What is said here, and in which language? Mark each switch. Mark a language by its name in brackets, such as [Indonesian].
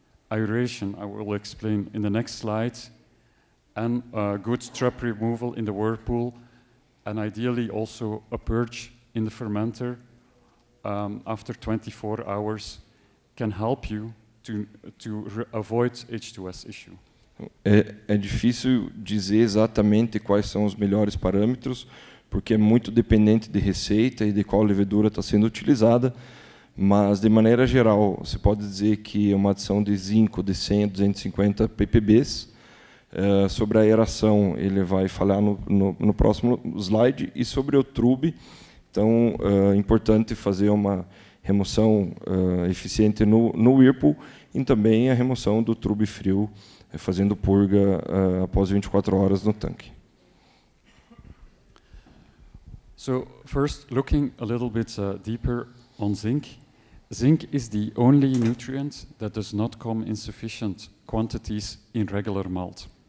[English] Aeration, I will explain in the next slide, and good trap removal in the whirlpool, and ideally also a purge in the fermenter after 24 hours can help you to avoid H2S issue. [Portuguese] É difícil dizer exatamente quais são os melhores parâmetros, porque é muito dependente de receita e de qual levedura está sendo utilizada, mas, de maneira geral, você pode dizer que uma adição de zinco de 100 a 250 ppb. Sobre a aeração, ele vai falar no próximo slide, e sobre o trube, então, é importante fazer uma remoção eficiente no whirlpool e também a remoção do trube frio, fazendo purga após 24 horas no tanque. [English] So first, looking a little bit deeper on zinc. Zinc is the only nutrient that does not come in sufficient quantities in regular malt.